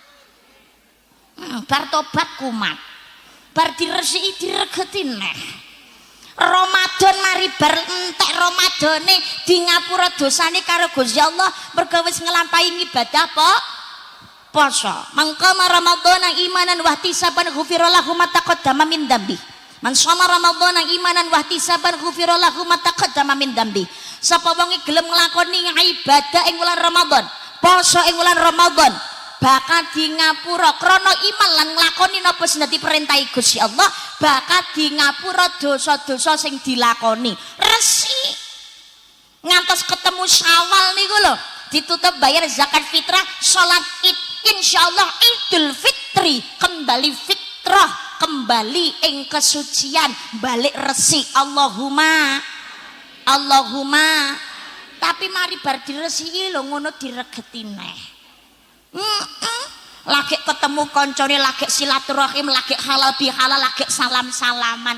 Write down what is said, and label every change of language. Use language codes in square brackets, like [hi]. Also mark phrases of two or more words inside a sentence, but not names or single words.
[jv] Bar tobat kumat. Bar diresiki diregeti neh. Ramadan mari bar entek Ramadane di ngapura dosane karo Gusti Allah mergo wis nglampahi ibadah poso. [ar] من صام رمضان إيمانا واحتسابا غفر له ما تقدم من ذنبه. من صام رمضان إيمانا واحتسابا غفر له ما تقدم من ذنبه. [jv] Sapa wong gelem nglakoni ibadah ing wulan Ramadan, poso ing wulan Ramadan, bakal di ngapura krana iman lan nglakoni napa sing dadi perintahe Gusti Allah, bakal di ngapura dosa-dosa sing dilakoni. Resi ngantos ketemu Syawal niku lho, ditutup bayar zakat fitrah, salat Id, insyaallah Idul Fitri, kembali fitrah, kembali ing kesucian, balik resi. Allahumma tapi mari bar diresiki lho ngono diregeti neh. Lagi ketemu koncone lagi silaturahim, lagi halal bihalal, lagi salam-salaman.